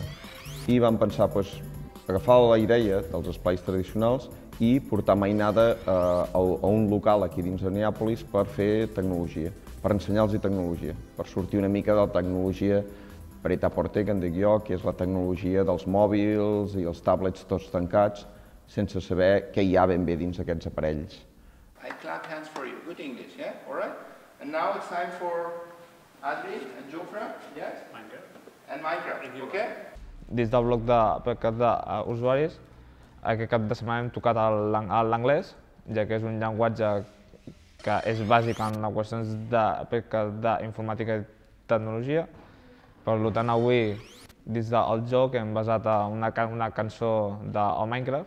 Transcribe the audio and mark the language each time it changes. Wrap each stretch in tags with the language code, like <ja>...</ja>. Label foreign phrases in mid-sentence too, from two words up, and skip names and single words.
<ca>I vam pensar agafar la idea dels esplais tradicionals i portar mainada a un local aquí dins de Neàpolis per fer tecnologia, per ensenyar-los tecnologia, per sortir una mica de la tecnologia prêt-à-porter, que en dic jo, que és la tecnologia dels mòbils i els tablets tots tancats, sense saber què hi ha ben bé dins d'aquests aparells.</ca> <en>I clap hands for you. Good English, yeah? All right? And now it's time for Adri and Jofre, yes? Minecraft. And Minecraft, okay?</en> <ca>Dins del bloc d'usuaris, aquest cap de setmana hem tocat l'anglès, ja que és un llenguatge que és bàsic en les qüestions d'informàtica i tecnologia. Per tant, avui, dins del joc, hem basat una cançó del Minecraft.</ca>